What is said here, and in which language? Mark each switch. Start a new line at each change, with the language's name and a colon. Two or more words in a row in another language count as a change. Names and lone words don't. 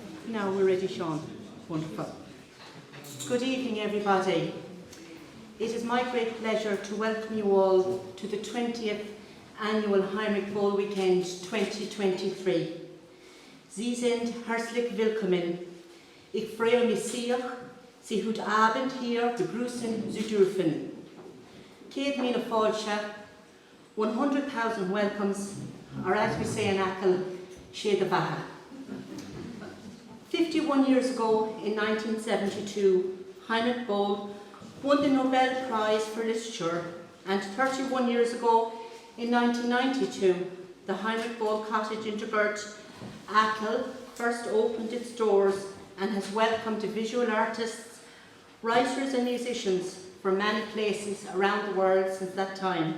English: Now we're ready, Sean. Wonderful. Good evening, everybody. It is my great pleasure to welcome you all to the 20th Annual Heinrich Böll Weekend 2023.
German: Sie sind herzlich willkommen. Ich freue mich sehr, Sie heute Abend hier begrüßen zu dürfen.
Irish: Céad míle fáilte,
English: 100,000 welcomes, or as we say in Achill,
Irish: Siad a Bhaithe.
English: 51 years ago, in 1972, Heinrich Böll won the Nobel Prize for Literature, and 31 years ago, in 1992, the Heinrich Böll Cottage in Dugort, Achill, first opened its doors and has welcomed visual artists, writers and musicians from many places around the world since that time.